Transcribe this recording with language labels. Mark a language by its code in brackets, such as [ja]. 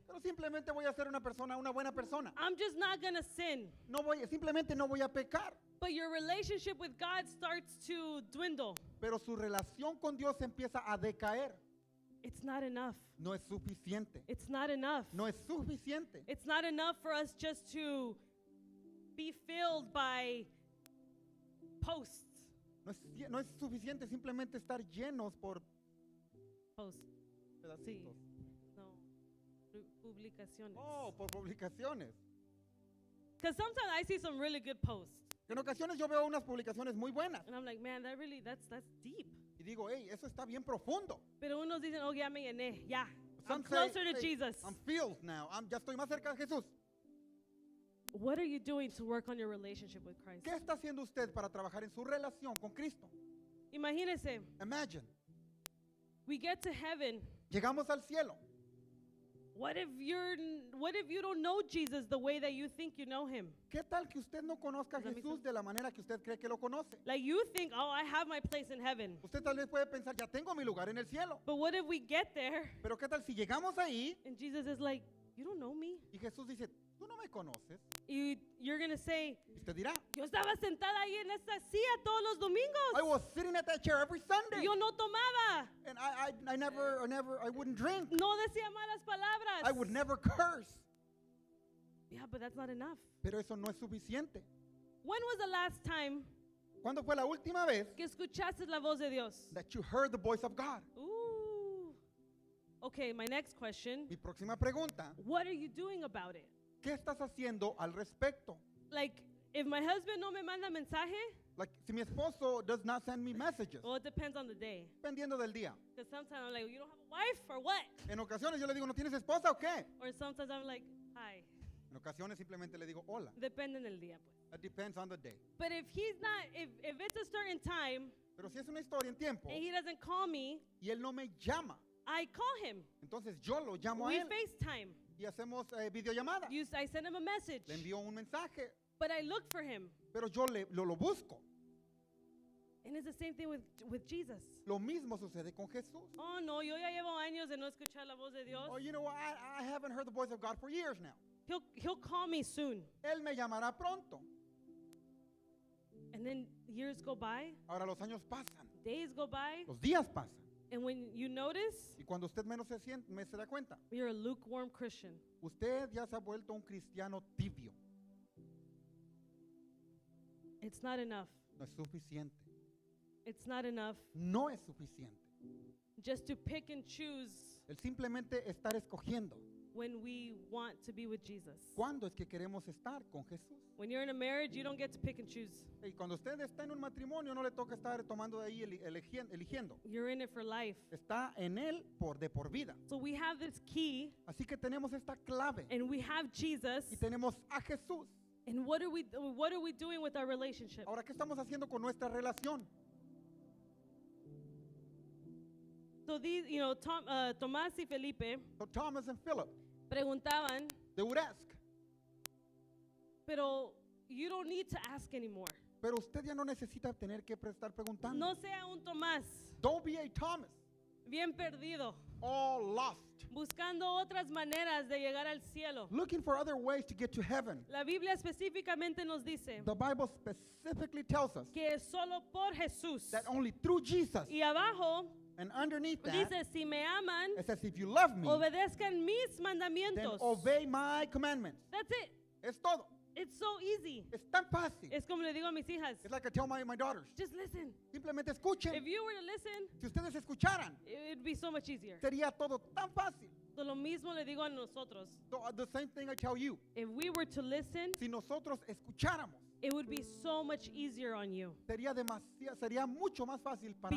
[es] pero simplemente voy a ser una buena persona. [en] I'm just not going to sin. [es] Simplemente no voy a pecar. [en] But your relationship with God starts to dwindle. [es] Pero su relación con Dios empieza a decaer. [en] It's not enough. [es] No es suficiente. [en] It's not enough. [es] No es suficiente. [en] It's not enough for us just to be filled by posts. [es] No es suficiente simplemente estar llenos por Posts. Sí. pedacitos. No. Publicaciones. Oh, por publicaciones. [en] Because sometimes I see some really good posts. [es] En ocasiones yo veo unas publicaciones muy buenas [en] And I'm like, man, that's deep. [es] y digo, hey, eso está bien profundo. Pero unos dicen, oh, ya me llené. [en] Ya. I'm Some say, closer to "Hey, Jesus. I'm filled now. [es] Ya estoy más cerca de Jesús. [en] What are you doing to work on your relationship with Christ? [es] ¿Qué está haciendo usted para trabajar en su relación con Cristo? Imagínese, [en] Imagine. we get to heaven. [es] Llegamos al cielo. [en] What if you don't know Jesus the way that you think you know him? [es] ¿Qué tal que usted no conozca a [en] Does that make [es] Jesús de la manera que usted cree que lo conoce? [en] Like you think, oh, I have my place in heaven. [es] Usted tal vez puede pensar, ya tengo mi lugar en el cielo. [en] But what if we get there [es] Pero ¿qué tal si llegamos ahí [en] and Jesus is like, you don't know me? [es] y Jesús dice, tú no me conoces? [en] You're going to say, [es] Y usted dirá, yo estaba sentada ahí en esta silla todos los domingos. [en] I was sitting at that chair every Sunday. [es] Yo no tomaba. [en] And I wouldn't drink. [es] No decía malas palabras. [en] I would never curse. Yeah, but that's not enough. [es] Pero eso no es suficiente. [en] When was the last time [es] ¿Cuándo fue la última vez que escuchaste la voz de Dios? [en] that you heard the voice of God? Ooh. Okay, my next question. [es] Mi próxima pregunta, [en] What are you doing about it? [es] ¿qué estás haciendo al respecto? [en] Like, if my husband [es] no me manda mensaje, [en] Like, [es] si mi esposo [en] does not send me messages, well, it depends on the day. [es] dependiendo del día. [en] Because sometimes I'm like, you don't have a wife or what? [es] En ocasiones yo le digo, ¿no tienes esposa o qué? [en] Or sometimes I'm like, hi. [es] En ocasiones simplemente le digo, hola. Depende del día, pues. [en] It depends on the day. But if he's not, if it's a certain time [es] Pero si es una historia en tiempo [en] and he doesn't call me, [es] y él no me llama, [en] I call him. [es] entonces yo lo llamo a [en] We [es] él [en] FaceTime. [es] y hacemos videollamada. [en] I send him a message. [es] Le envío un mensaje, [en] But I look for him. [es] pero yo lo busco. [en] And it's the same thing with Jesus. [es] Lo mismo sucede con Jesús. Oh, no, yo ya llevo años de no escuchar la voz de Dios. [en] Oh, you know what? I haven't heard the voice of God for years now. He'll call me soon. [es] Él me llamará pronto. [en] And then years go by, [es] Ahora los años pasan, [en] days go by, [es] los días pasan. [en] and when you notice, [es] Y cuando usted menos se da cuenta, [en] you're a lukewarm Christian. [es] usted ya se ha vuelto un cristiano tibio. [en] It's not enough. [es] No es suficiente. [en] It's not enough [es] No es suficiente. [en] just to pick and choose [es] El simplemente estar escogiendo. [en] when we want to be with Jesus. [es] ¿Cuándo es que queremos estar con Jesús? [en] When you're in a marriage, you don't get to pick and choose. [es] Y cuando usted está en un matrimonio, no le toca estar tomando de ahí eligiendo. [en] You're in it for life. [es] Está en él de por vida. [en] So we have this key, [es] Así que tenemos esta clave [en] and we have Jesus. [es] y tenemos a Jesús. [en] And what are we doing with our relationship? [es] Ahora, ¿qué estamos haciendo con nuestra relación? [en] So these, Tomás y Felipe So Thomas and Philip, [es] preguntaban, [en] they would ask, pero you don't need to ask anymore. [es] pero usted ya no necesita tener que estar preguntando. No sea un Tomás [en] Don't be a Thomas, [es] bien perdido, [en] all lost, [es] buscando otras maneras de llegar al cielo. [en] looking for other ways to get to heaven. [es] La Biblia específicamente nos dice [en] The Bible specifically tells us [es] que es solo por Jesús. [en] that only through Jesus, [es] Y abajo [en] and underneath that, [es] dice, si me aman, [en] it says, if you love me, [es] obedezcan mis [en] then [es] mandamientos. [en] obey my commandments. That's it. [es] Es todo. [en] It's so easy. [es] Es tan fácil. Es como le digo a mis hijas, [en] It's like I tell my daughters, just listen. [es] simplemente escuchen. [en] If you were to listen, [es] Si ustedes escucharan, [en] it'd be so much easier. [es] sería todo tan fácil. So lo mismo le digo a nosotros. [en] So, the same thing I tell you. If we were to listen, [es] Si nosotros escucháramos, [en] it would be so much easier on you. [es] sería mucho más fácil para